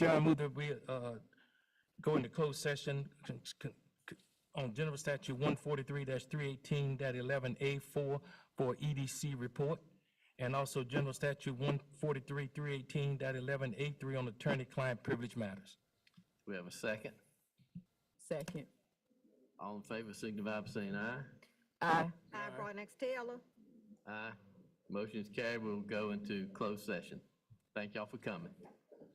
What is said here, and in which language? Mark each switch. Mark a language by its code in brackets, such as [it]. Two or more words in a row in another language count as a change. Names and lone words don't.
[en] Chair, I move that we go into closed session on General Statute 143-318.11A4 for EDC report, and also General Statute 143-318.11A3 on attorney-client privilege matters. We have a second. Second. All in favor, signify by saying aye. Aye. Aye, Broadnax Taylor. Aye. Motion is carried. We'll go into closed session. Thank y'all for coming.